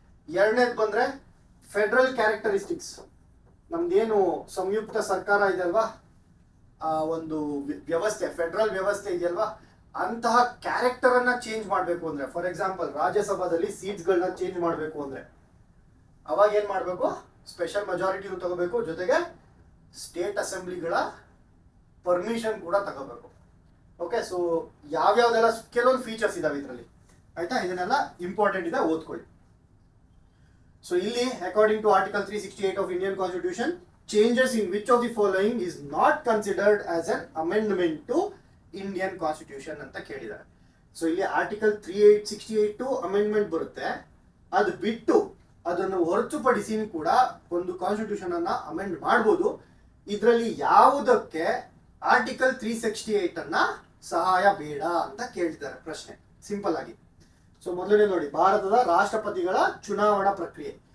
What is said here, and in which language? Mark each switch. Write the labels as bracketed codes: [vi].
[kn] ಎರಡನೇದು ಬಂದ್ರೆ federal characteristics. ನಮ್ದೇನು ಸಂಯುಕ್ತ ಸರ್ಕಾರ ಇದೆ ಅಲ್ವಾ, ಆ ಒಂದು ವ್ಯವಸ್ಥೆ, ಫೆಡರಲ್ ವ್ಯವಸ್ಥೆ ಇದೆಯಲ್ವಾ, ಅಂತಹ ಕ್ಯಾರೆಕ್ಟರ್ ಅನ್ನ ಚೇಂಜ್ ಮಾಡಬೇಕು ಅಂದ್ರೆ, [en] for example [kn] ರಾಜ್ಯಸಭಾದಲ್ಲಿ ಸೀಟ್ಸ್ ಗಳನ್ನ ಚೇಂಜ್ ಮಾಡಬೇಕು ಅಂದ್ರೆ ಅವಾಗ ಏನ್ ಮಾಡಬೇಕು, ಸ್ಪೆಷಲ್ ಮೆಜಾರಿಟಿನೂ ತಗೋಬೇಕು, ಜೊತೆಗೆ ಸ್ಟೇಟ್ ಅಸೆಂಬ್ಲಿಗಳ ಪರ್ಮಿಷನ್ ಕೂಡ ತಗೋಬೇಕು. ಓಕೆ, ಸೊ ಯಾವ್ಯಾವ್ದೆಲ್ಲ ಕೆಲವೊಂದು ಫೀಚರ್ಸ್ ಇದಾವೆ ಇದರಲ್ಲಿ, ಆಯ್ತಾ? ಇದನ್ನೆಲ್ಲ ಇಂಪಾರ್ಟೆಂಟ್ ಇದೆ, ಓದ್ಕೊಳ್ಳಿ. [en] so [kn] ಇಲ್ಲಿ [en] according to article 368 of Indian constitution, changes in which of the following is not considered as an amendment to Indian Constitution [kn] ಅಂತ ಕೇಳಿದ್ದಾರೆ. ಸೊ ಇಲ್ಲಿ ಆರ್ಟಿಕಲ್ 368 ಅಮೆಂಡ್ಮೆಂಟ್ ಬರುತ್ತೆ. ಅದು ಬಿಟ್ಟು ಅದನ್ನು ಹೊರತುಪಡಿಸಿ ಕೂಡ ಒಂದು ಕಾನ್ಸ್ಟಿಟ್ಯೂಷನ್ ಅನ್ನ ಅಮೆಂಡ್ ಮಾಡಬಹುದು. ಇದರಲ್ಲಿ ಯಾವುದಕ್ಕೆ ಆರ್ಟಿಕಲ್ 368 ಅನ್ನ ಸಹಾಯ ಬೇಡ ಅಂತ ಕೇಳ್ತಾರೆ ಪ್ರಶ್ನೆ, ಸಿಂಪಲ್ ಆಗಿ. ಸೊ ಮೊದಲನೇ ನೋಡಿ, ಭಾರತದ ರಾಷ್ಟ್ರಪತಿಗಳ ಚುನಾವಣಾ ಪ್ರಕ್ರಿಯೆ.